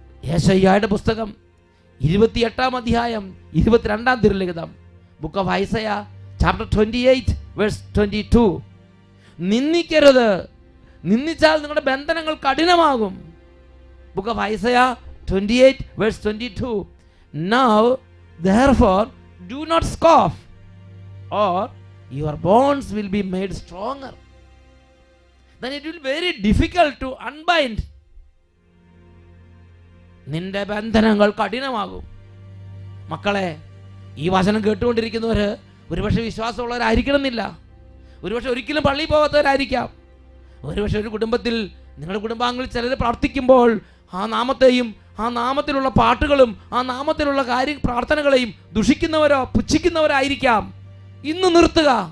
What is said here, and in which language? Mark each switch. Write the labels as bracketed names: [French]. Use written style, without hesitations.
[Malayalam] യേശയ്യായുടെ പുസ്തകം 28-ാം അധ്യായം 22-ാം തിരുലിഖിതം, [English] Book of Isaiah chapter 28 verse 22. [Malayalam] നിന്ദിക്കരുത്, നിന്ദിച്ചാൽ നിങ്ങളുടെ ബന്ധനങ്ങൾ കഠിനമാകും. [English] Book of Isaiah 28 verse 22. Now therefore do not scoff, or your bones will be made stronger. Then it will be very difficult to unbind. [Malayalam] നിന്റെ ബന്ധനങ്ങൾ കഠിനമാകും. മക്കളെ, ഈ വചനം കേട്ടുകൊണ്ടിരിക്കുന്നവർ ഒരുപക്ഷെ വിശ്വാസമുള്ളവരായിരിക്കണമെന്നില്ല, ഒരുപക്ഷെ ഒരിക്കലും പള്ളിയിൽ പോകാത്തവരായിരിക്കാം. ഒരുപക്ഷെ ഒരു കുടുംബത്തിൽ, നിങ്ങളുടെ കുടുംബാംഗങ്ങളിൽ ചിലർ പ്രാർത്ഥിക്കുമ്പോൾ ആ നാമത്തെയും ആ നാമത്തിലുള്ള പാട്ടുകളും ആ നാമത്തിലുള്ള പ്രാർത്ഥനകളെയും ദുഷിക്കുന്നവരോ പുച്ഛിക്കുന്നവരായിരിക്കാം. ഇന്ന് നിർത്തുക.